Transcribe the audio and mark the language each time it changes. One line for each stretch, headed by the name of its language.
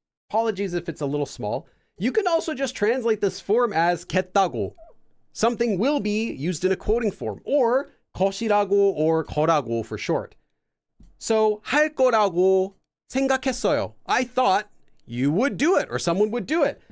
English: Apologies if it's a little small. You can also just translate this form as 겠다고. Something will be used in a quoting form, or 것이라고 or 거라고 for short.
Korean: So 할 거라고 생각했어요.
English: I thought you would do it, or someone would do it.